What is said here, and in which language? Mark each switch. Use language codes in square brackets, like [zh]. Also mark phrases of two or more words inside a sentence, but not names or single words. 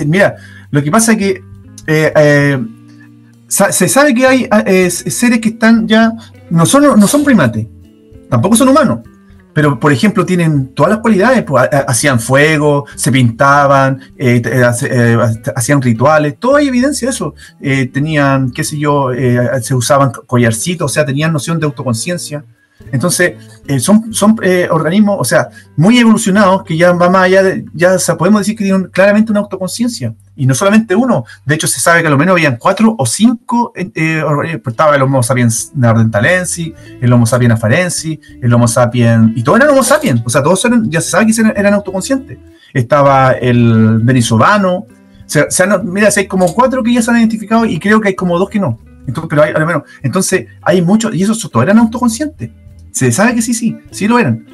[es] Mira, lo que pasa es que se sabe que hay seres que están ya, no son primates, tampoco son humanos, pero por ejemplo tienen todas las cualidades, pues, hacían fuego, se pintaban, hacían rituales, todo hay evidencia de eso, tenían, qué sé yo, se usaban collarcitos, o sea, tenían noción de autoconciencia. Entonces, son organismos, o sea, muy evolucionados, que ya va más allá podemos decir que tienen claramente una autoconciencia. Y no solamente uno, de hecho se sabe que a lo menos habían 4 o 5, estaba el Homo sapiens neanderthalensis, el Homo sapiens afarensis, el Homo sapiens, y todos eran Homo sapiens, o sea, todos ya se sabe que eran autoconscientes. Estaba el denisovano, mira, hay como 4 que ya se han identificado y creo que hay como 2 que no. Entonces, pero al menos, entonces hay muchos, y esos todos eran autoconscientes. Se sabe que sí lo eran.